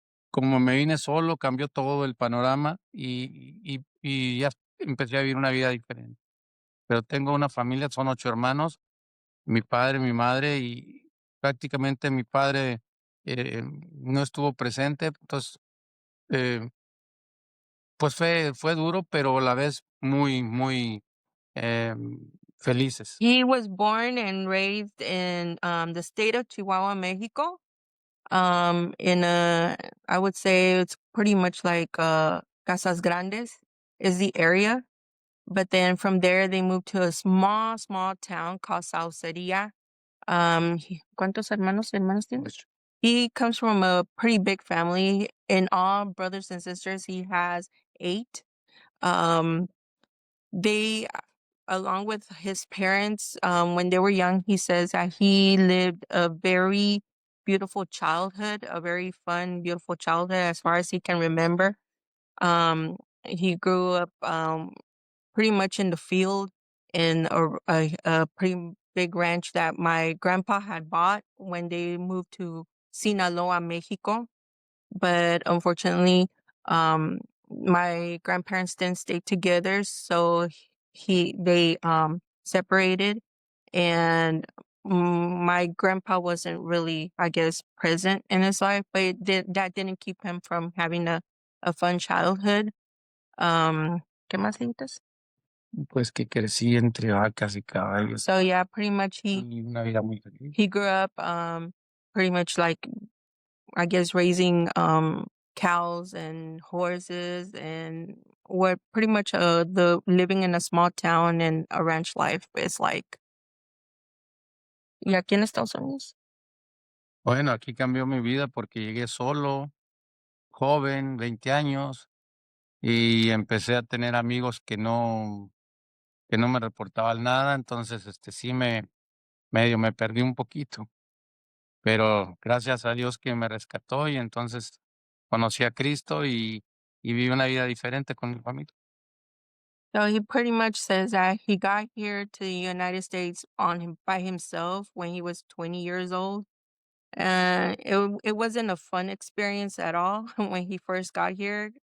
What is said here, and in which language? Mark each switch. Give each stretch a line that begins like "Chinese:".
Spanish: Como me vine solo, cambió todo el panorama y ya empecé a vivir una vida diferente. Pero tengo una familia, son 8 hermanos mi padre, mi madre, y prácticamente mi padre no estuvo presente, entonces, eh, pues fue duro, pero a la vez muy, muy felices.
English: He was born and raised in the state of Chihuahua, Mexico. In a, I would say it's pretty much like Casas Grandes is the area. But then from there, they moved to a small, small town called Sauceria.
Spanish: ¿Cuántos hermanos tiene? Ocho.
English: He comes from a pretty big family. In all brothers and sisters, he has 8. Um, they, along with his parents, when they were young, he says that he lived a very beautiful childhood, a very fun, beautiful childhood as far as he can remember. He grew up pretty much in the field in a pretty big ranch that my grandpa had bought when they moved to Sinaloa, Mexico. But unfortunately, um, my grandparents didn't stay together, so they separated, and my grandpa wasn't really, I guess, present in his life, but that didn't keep him from having a fun childhood.
Spanish: ¿Qué más dijiste? Pues que crecí entre vacas y caballos
English: So yeah, pretty much
Spanish: y una vida muy feliz.
English: he grew up pretty much like, I guess, raising cows and horses, and what pretty much the living in a small town and a ranch life is like.
Spanish: ¿Y aquí en Estados Unidos? Bueno, aquí cambió mi vida porque llegué solo, joven, 20 años, y empecé a tener amigos que no me reportaban nada, entonces sí medio me perdí un poquito, pero gracias a Dios que me rescató y entonces conocí a Cristo y viví una vida diferente con mi familia.
English: So he pretty much says that he got here to the United States by himself when he was 20 years old. It wasn't a fun experience at all when he first got here.